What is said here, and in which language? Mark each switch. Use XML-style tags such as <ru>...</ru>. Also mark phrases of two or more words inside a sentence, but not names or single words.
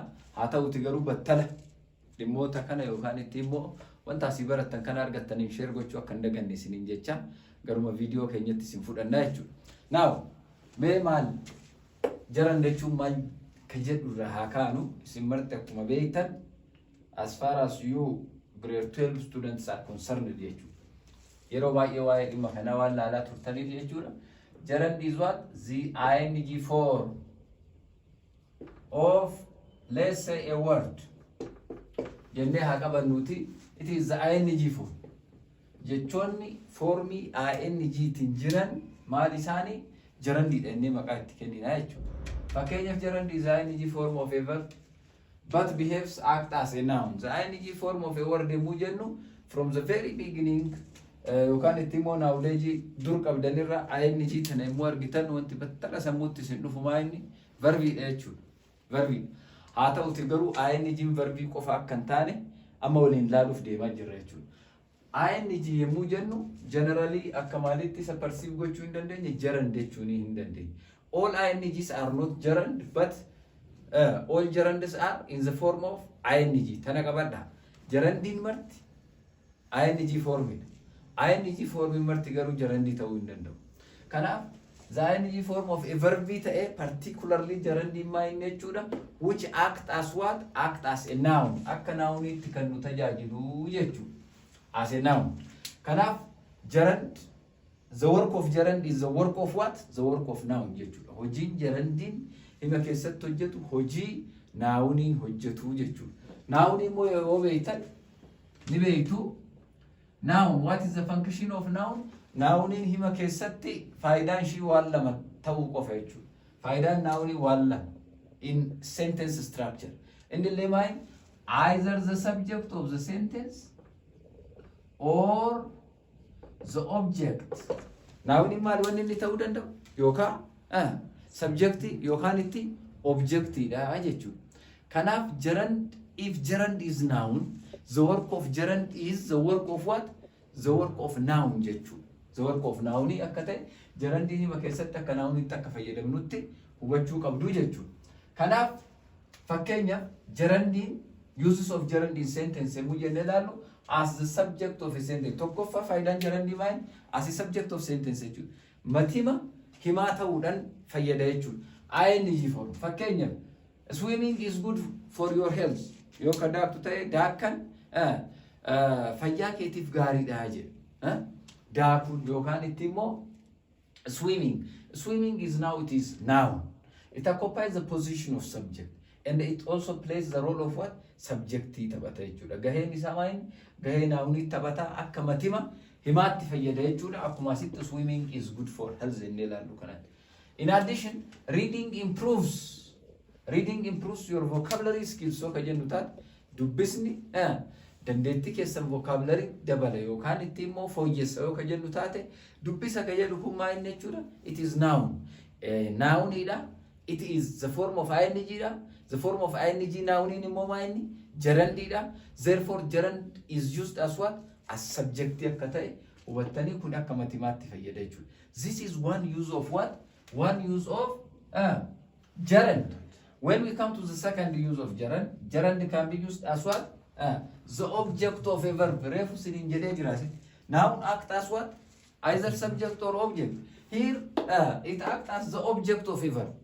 <om>Haa ta'uti garuu battala dhimmoota kana yookaan itti immoo wanta asii barattan kana argattaniif share gochuu akka hin daganne isiniin jecha garuma viidiyoo keenyatti isin fudhannaa jechuudha. Now, mee maal Gerund jechuun maal ka jedhu irraa haa kaanu isin marti akkuma beektan</om> <en>as far as you Grade-12 students are concerned</en> <om>jechuudha. Yeroo baay'ee waa'ee dhimma kanaa waan laalaa turtaniif jechuudha.</om> <en>Gerund is what? The ing form of, let's say, a word.</en> <om>Jennee haa qabannuuti.</om> <en>It is the ing form.</en> <om>Jechoonni formii ing tin jiran maal isaanii gerundiidha innee maqaa itti kennina jechuudha.</om> <en>Fakkeenyaaf gerund is the ing form of a verb but behaves act as a noun. The ing form of a word</en> <om>yemmuu jennu</om> <en>from the very beginning</en> <om>yookaan itti immoo knowledge dur qabdanirra ing tana yemmuu argitan wanti battala sammuutti isin dhufu maa inni verbiidha jechuudha. Verbiidha. Haa ta'uti garuu ing verbii qofa akka hin taane amma waliin laaluuf deemaa jirra jechuudha. ing yemmuu jennu generally akka maalitti isa perceive gochuu hin dandeenye gerund jechuun hin dandeenye.</om> <en>All ing's are not gerund but all gerunds are in the form of ing.</en> <om>Tana qabadha. Gerundiin marti ing formidha. ing formin marti garuu gerundi ta'uu hin danda'u.</om> <en>Kanaaf the ing form of a verb ta'e particularly</en> <om>gerundiin maa inni jechuudha</om> <en>which act as what? Act as a noun.</en> <om>Akka nounitti kan nu tajaajilu jechuudha.</om> <en>As a noun. Kanaf gerund, the work of gerund is the work of what? The work of noun jechuudha.</en> <om>Hojiin gerundiin hima keessatti hojjetu hojii naawuniin hojjetu jechuudha. Naawun immoo yoo beektan ni beektu.</om> <en>Noun, what is the function of noun?</en> <om>Naawuniin hima keessatti faayidaan ishii waan lama ta'uu qofa jechuudha. Faayidaan naawunii waan lama</om> <en>in sentence structure.</en> <om>Inni illee</om> <en>either the subject of the sentence or the object.</en> <om>Naawuniin maal wanni inni ta'uu danda'u? Yookaan subjecti yookaan itti objectidha jechuudha.</om> <en>Kanaaf gerund, if gerund is noun, the work of gerund is the work of what? The work of noun jechuudha. The work of noun</en> <om>akka ta'e gerundiin hima keessatti akka nounitti akka fayyadamnutti hubachuu qabdu jechuudha. Kanaaf fakkeenya gerundiin</om> <en>uses of gerund in sentence</en> <om>yemmuu jennee ilaallu</om> <en>as the subject of a sentence.</en> <om>Tokkoffaa faayidaan gerundii maali?</om> <en>As a subject of sentence jechuudha.</en> <om>Matima himaa ta'uudhaan fayyada jechuudha.</om> <en>ING form. Fakkeenyaaf swimming is good for your health.</en> <om>Yoo ka daaktu ta'e daakkan fayyaa keetiif gaariidha jedha. Daakuun yookaan itti immoo swimming.</om> <en>Swimming is now, it is noun. It occupies the position of subject. And it also plays the role of what?</en> <om>Subjectii taphata jechuudha. Gaheen isaa maali? Gahee naawunii taphata akka matima himaatti fayyada jechuudha. Akkuma asitti</om> <en>swimming is good for health</en> <om>jennee ilaallu kanatti.</om> <en>In addition, reading improves your vocabulary skills.</en> <om>So ka jennu taate dubbisni dandeettii keessan vocabulary dabala yookaan itti immoo fooyyessa yoo ka jennu taate dubbisa ka jedhu kun maal jechuudha?</om> <en>It is noun. Nounidha. It is the form of ing da. The form of ing noun</en> <om>in immoo gerundidha.</om> <en>Therefore gerund is used as what?</en> <om>As subject akka ta'e hubattanii kun akka matimaatti fayyada jechuudha.</om> <en>This is one use of what? One use of gerund. When we come to the second use of gerund, gerund can be used as what? The object of a verb. Noun act as what? Either subject or object. Here it acts as the object of a verb.</en>